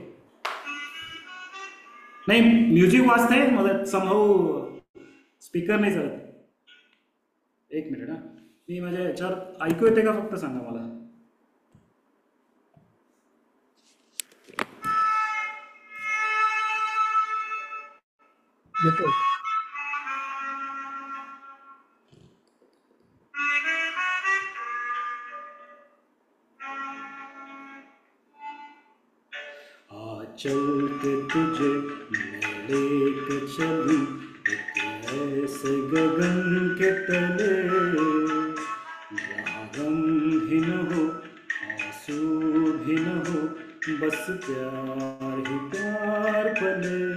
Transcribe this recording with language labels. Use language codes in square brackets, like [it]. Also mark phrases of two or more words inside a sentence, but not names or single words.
[mr] नाही, म्युझिक वाजतंय मला समहाऊ स्पीकर नाही चालत. एक मिनिट हा. मी माझ्या याच्यावर ऐकू येते का फक्त सांगा मला. येतो. [hi] चल के तुझे मैं लेके चलूं एक ऐसे गगन के तले, जहाँ गम भी न हो आंसू भी न हो, बस प्यार ही प्यार पले.